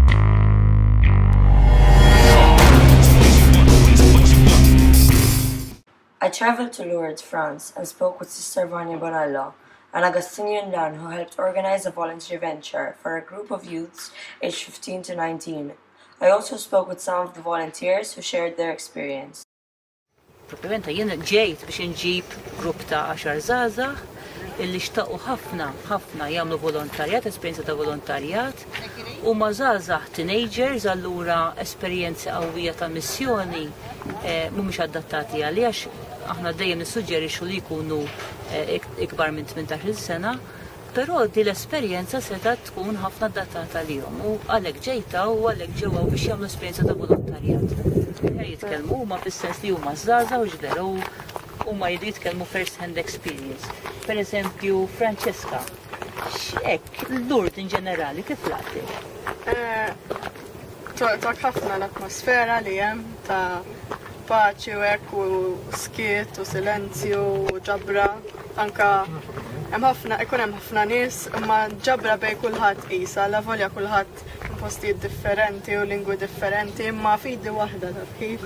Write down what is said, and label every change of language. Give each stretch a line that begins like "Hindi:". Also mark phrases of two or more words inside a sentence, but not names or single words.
English: I traveled to Lourdes, France, and spoke with Sister Vanya Bonallo, an Augustinian nun who helped organize a voluntary venture for a group of youths aged 15 to 19. I also spoke with some of the volunteers who shared their experience.
Maltese: Propjament jien ġejt biex inġib grupp ta' 10 żgħażagħ illi xtaqu ħafna jagħmlu volontarjat, esperjenza ta' volontarjat, u ma' żgħażagħ teenagers allura esperjenzi qawwija ta' missjoni mhumiex adattati għaliex aħna dejjem nissuġġerixxu li jkunu ikbar minn 18-il sena, però din l-esperjenza seta' tkun ħafna adattata lihom u għalhekk ġejta u għalhekk ġewwa biex jagħmlu esperjenza ta' volontarjat. Jitkellmu huma fis-sens li huma żgħażagħ u ġveru huma jridu jitkellmu
English: first hand experience.
Maltese: Pereżempju Francesca, x'hekk Lourdes in ġenerali kif laqti? Tok ħafna l-atmosfera li hemm ta' paċi u hekk u skiet u silenzju u ġabra. Anka hemm ħafna nies imma ġabra bejn kulħadd qisha, la volja kulħadd postijiet differenti u lingwi differenti imma fidi waħda ta' kif.